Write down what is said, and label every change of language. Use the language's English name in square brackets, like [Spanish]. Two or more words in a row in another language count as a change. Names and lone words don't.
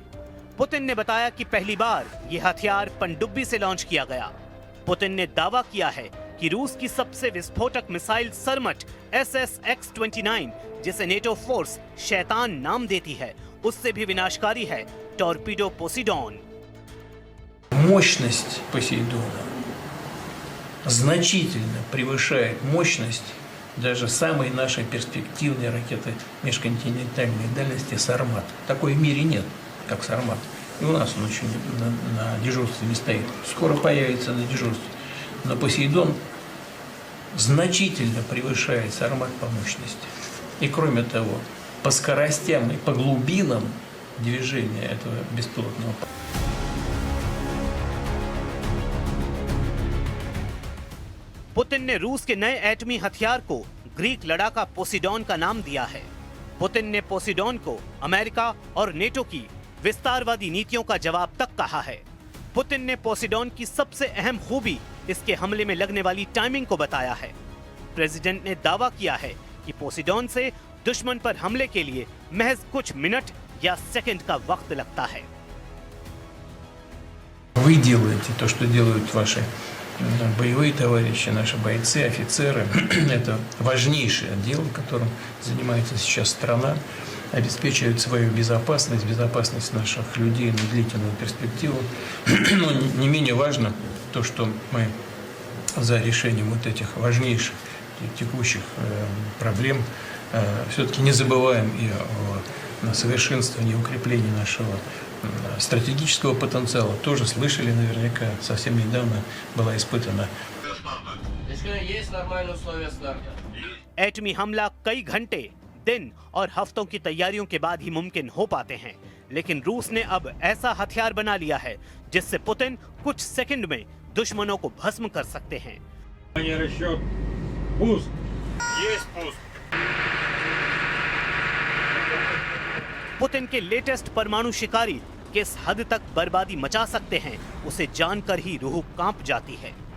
[Hindi] पुतिन ने बताया कि पहली बार यह हथियार पनडुब्बी से लॉन्च किया गया। पुतिन ने दावा किया है कि रूस की सबसे विस्फोटक मिसाइल सरमट SSX-29, जिसे [English] NATO force [Hindi] शैतान नाम देती है, उससे भी विनाशकारी है टॉर्पीडो पोसीडॉन। [Russian] Мощность Посейдона значительно превышает мощность даже самой нашей перспективной ракеты межконтинентальной дальности «Сармат». Такой в мире нет, как «Сармат». И у нас он очень на дежурстве не стоит. Скоро появится на дежурстве. Но «Посейдон» значительно превышает «Сармат» по мощности. И кроме того, по скоростям и по глубинам движения этого беспилотного [Hindi] पुतिन ने रूस के नए एटमी हथियार को ग्रीक लड़ाका पोसीडॉन का नाम दिया है। पुतिन ने पोसीडॉन को अमेरिका और नेटो की विस्तारवादी नीतियों का जवाब तक कहा है। पुतिन ने पोसीडॉन की सबसे अहम खूबी इसके हमले में लगने वाली टाइमिंग को बताया है। प्रेसिडेंट ने दावा किया है कि पोसीडॉन से दुश्मन पर हमले के लिए महज कुछ मिनट या सेकंड का वक्त लगता है। [Russian] Вы делаете то, что делают ваши боевые товарищи, наши бойцы, офицеры. Это важнейшее дело, которым занимается сейчас страна, обеспечивает свою безопасность, безопасность наших людей на длительную перспективу. Но не менее важно то, что мы за решением вот этих важнейших текущих проблем все-таки не забываем и о совершенствовании, укреплении нашего стратегического потенциала. Тоже слышали наверняка, совсем недавно была испытана. Есть нормальные условия старта. [Hindi] एटमी हमला कई घंटे, दिन और हफ्तों की तैयारियों के बाद ही मुमकिन हो पाते हैं, लेकिन रूस ने अब ऐसा हथियार बना लिया है जिससे पुतिन कुछ सेकंड में दुश्मनों को भस्म कर सकते हैं। पुतिन के लेटेस्ट परमाणु शिकारी किस हद तक बर्बादी मचा सकते हैं, उसे जानकर ही रूह कांप जाती है।